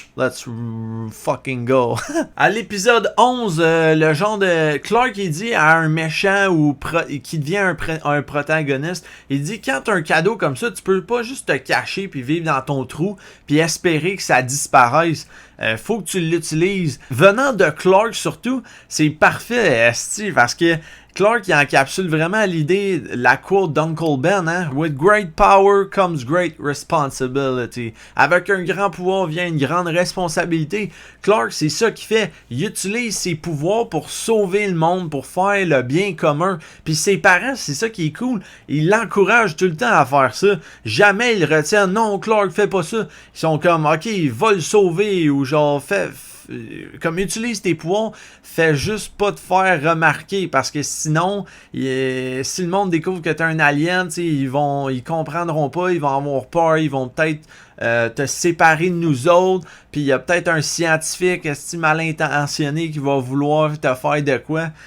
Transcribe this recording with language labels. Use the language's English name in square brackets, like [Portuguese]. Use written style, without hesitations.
[English] Let's fucking go. [French] À l'épisode 11, le genre de Clark, il dit à un méchant ou qui devient un protagoniste, il dit quand t'as un cadeau comme ça, tu peux pas juste te cacher puis vivre dans ton trou puis espérer que ça disparaisse. Faut que tu l'utilises. Venant de Clark surtout, c'est parfait, esti, parce que Clark, il encapsule vraiment l'idée, la quote d'Uncle Ben, hein? [English] With great power comes great responsibility. [French] Avec un grand pouvoir vient une grande responsabilité. Clark, c'est ça qu'il fait. Il utilise ses pouvoirs pour sauver le monde, pour faire le bien commun. Puis ses parents, c'est ça qui est cool. Ils l'encouragent tout le temps à faire ça. Jamais ils retiennent, non, Clark, fais pas ça. Ils sont comme, ok, va le sauver, ou genre, comme utilise tes pouvoirs, fais juste pas te faire remarquer, parce que sinon, si le monde découvre que t'es un alien, ils comprendront pas, ils vont avoir peur, ils vont peut-être te séparer de nous autres, puis il y a peut-être un scientifique mal intentionné qui va vouloir te faire de quoi.